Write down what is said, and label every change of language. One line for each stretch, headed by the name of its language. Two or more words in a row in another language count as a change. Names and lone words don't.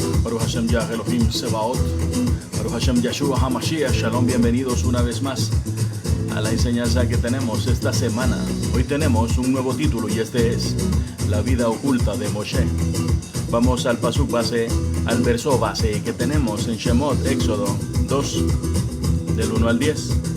Hebrew: ברוך השם יה אלוהים צבאות, ברוך השם ישוע המשיח.
Spanish: Shalom, bienvenidos una vez más a la enseñanza que tenemos esta semana. Hoy tenemos un nuevo título y este es La vida oculta de Moshe. Vamos al pasuk base, al verso base que tenemos en Shemot, Éxodo 2, del 1 al 10.